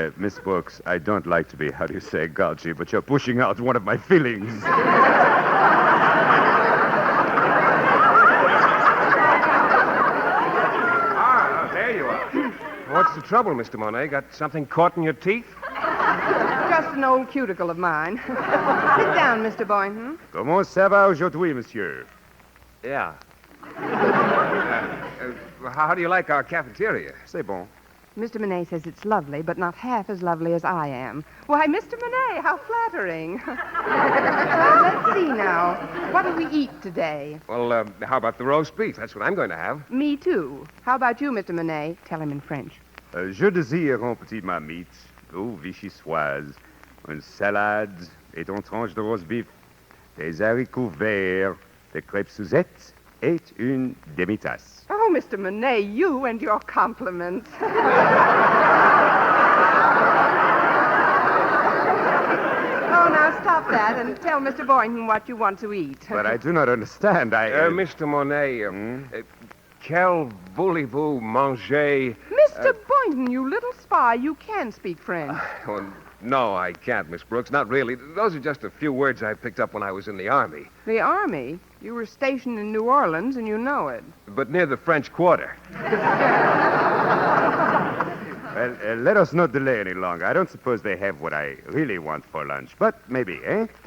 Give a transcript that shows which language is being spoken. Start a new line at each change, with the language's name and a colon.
English: Miss Brooks, I don't like to be, how do you say, gouchy, but you're pushing out one of my feelings. There you are. What's the trouble, Mr. Monet? Got something caught in your teeth? Just an old cuticle of mine. Sit down, Mr. Boynton.
French: Comment ça va aujourd'hui, monsieur?
English: Yeah. How do you like our cafeteria?
French: C'est bon.
English: Mr. Monet says it's lovely, but not half as lovely as I am. Why, Mr. Monet, how flattering. Let's see now. What'll we eat today? Well, how about the roast beef? That's what I'm going to have. Me, too. How about you, Mr. Monet? Tell him in French.
French: Je désire un petit marmite, aux vichysoises, une salade et une tranche de roast beef, des haricots verts, des crêpes Suzette et une demi-tasse.
English: Oh, Mr. Monet, you and your compliments. Oh, now stop that and tell Mr. Boynton what you want to eat. But I do not understand. Mr.
French: Monet, quel voulez-vous manger?
English: Mr. Boynton, you little spy, you can speak French. Oh, no, I can't, Miss Brooks. Not really. Those are just a few words I picked up when I was in the Army. The Army? You were stationed in New Orleans, and you know it. But near the French Quarter. Well, let us not delay any longer. I don't suppose they have what I really want for lunch, but maybe, eh?